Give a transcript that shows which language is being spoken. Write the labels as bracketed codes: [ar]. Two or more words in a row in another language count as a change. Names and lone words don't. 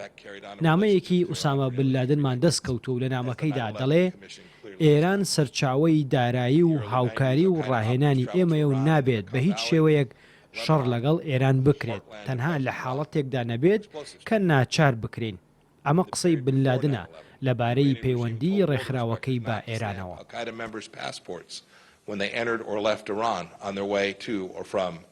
[ckb] نامەیەکی ئوسامە بن لادنمان دەستکەوتو و لە نامەکەیدا دەڵێ ئێران سەرچاوەی دارایی و هاوکاری و ڕاهێنانی ئێمەیە و نابێت بە هیچ شێوەیەک شەڕ لەگەڵ ئێران بکرێت، تەنها لە حاڵەتێکدا نەبێت کە ناچار بکرین. ئەمە قسەی بن لادنە لەبارەی پەیوەندی ڕێکخراوەکەی بە ئێرانەوە. [en] when they entered or left Iran on their way to or from